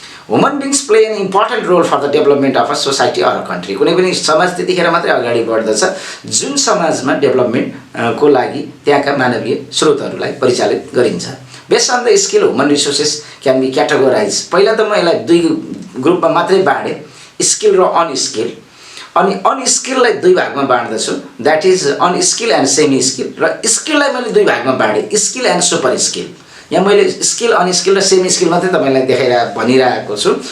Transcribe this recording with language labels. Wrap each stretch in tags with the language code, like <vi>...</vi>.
<en>Human beings play an important role for the development of a society or a country.</en> <ne>कुनै पनि समाज त्यतिखेर मात्रै अगाडि बढ्दछ जुन समाजमा डेभलपमेन्टको लागि त्यहाँका मानवीय स्रोतहरूलाई परिचालित गरिन्छ.</ne> <en>Based on the skill human resources can be categorize.</en> <ne>पहिला त म यसलाई 2 ग्रुपमा मात्रै बाँडेँ, स्किल र अनस्किल. अनि अनस्किललाई 2 भागमा बाँड्दछु,</ne> <en>That is unskilled and semi skilled.</en> <ne>र स्किललाई मैले 2 भागमा बाँडेँ, स्किल एन्ड सुपर स्किल. यहाँ मैले स्किल, अनस्किल र सेमी स्किल मात्रै तपाईँलाई भनिरहेको छु.</ne>